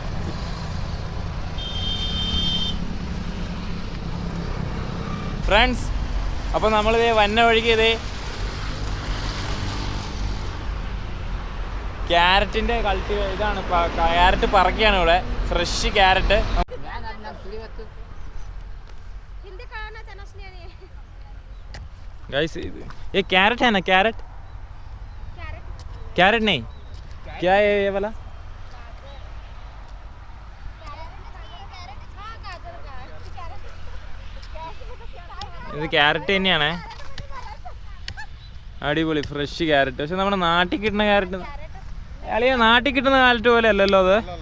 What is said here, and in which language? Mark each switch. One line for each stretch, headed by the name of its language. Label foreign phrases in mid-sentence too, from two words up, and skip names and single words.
Malayalam: ഫ്രണ്ട്സ്, അപ്പോൾ നമ്മളിതേ വന്ന വഴിക്ക് ഇതേ ക്യാരറ്റിൻ്റെ ഇതാണ്, ക്യാരറ്റ് പറക്കുകയാണ് ഇവിടെ. ഫ്രഷ് ക്യാരറ്റ്.
Hindi: गाइस ये कैरेट है ना, कैरेट नहीं, क्या है ये वाला?
Malayalam: ഇത് ക്യാരറ്റ് തന്നെയാണ്. അടിപൊളി ഫ്രഷ് ക്യാരറ്റ്. പക്ഷെ നമ്മുടെ നാട്ടിൽ കിട്ടുന്ന ക്യാരറ്റ് അളിയ നാട്ടിൽ കിട്ടുന്ന ക്യാരറ്റ് പോലെ അല്ലല്ലോ അത്.